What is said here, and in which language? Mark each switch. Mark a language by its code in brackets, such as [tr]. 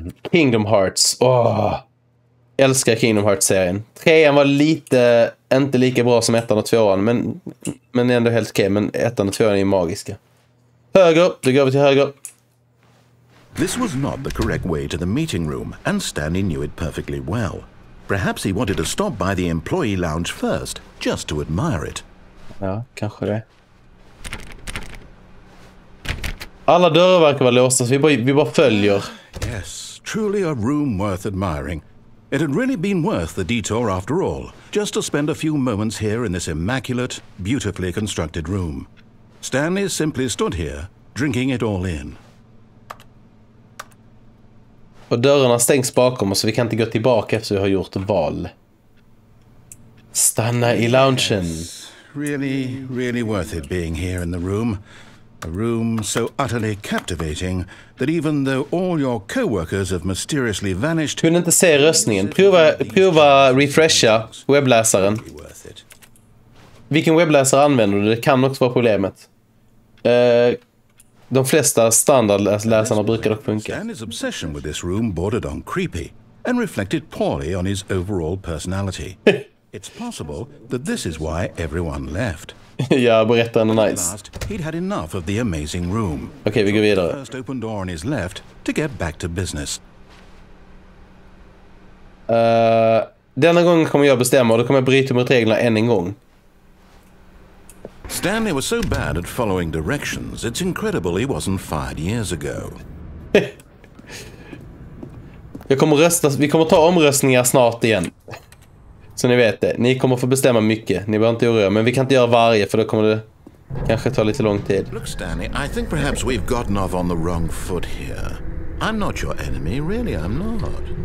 [sv] Kingdom Hearts. älskar Kingdom Hearts-serien. 3:an var lite, inte lika bra som 1:an och 2:an, men ändå helt okej. Men 1:an och 2:an är magiska. Höger, då går vi till höger. [en] This was not the correct way to the meeting room, and Stanley knew it perfectly well. Perhaps he wanted to stop by the employee lounge first, just to admire it. [sv] Ja, kanske det. Alla dörrar verkar vara låsta, så vi bara följer. [en] Yes, truly a room worth admiring. It had really been worth the detour after all, just to spend a few moments here in this immaculate, beautifully constructed room. Stanley simply stood here, drinking it all in. [sv] Och dörrarna stängs bakom oss, så vi kan inte gå tillbaka efter vi har gjort val. Stanna i loungen. [en] Really, really worth it being here in the room. A room so utterly captivating that even though all your co-workers have mysteriously vanished... [sv] Kunde inte se röstningen. Prova refresha webbläsaren. Vilken webbläsare använder du? Det kan också vara problemet. De flesta standardläsarna brukar dock funka. [en] Stanley's obsession with this room bordered on creepy and reflected poorly on his overall personality. It's possible that this is why everyone left. [sv] Ja, berättaren är nice. [en] He'd had enough of the amazing room. [sv] Okej, vi går vidare. [en] First open door on his left to get back to business. [sv] Denna gången kommer jag bestämma, och då kommer jag bryta mot reglerna än en gång. [en] Stanley was so bad at following directions, it's incredible he wasn't fired years ago. [sv] Vi kommer ta omröstningar snart igen. Så ni vet det. Ni kommer få bestämma mycket. Ni behöver inte oroa, men vi kan inte göra varje, för då kommer det kanske ta lite lång tid. [en] Look, Stanley, I think perhaps we've gotten off on the wrong foot here. I'm not your enemy, really, I'm not.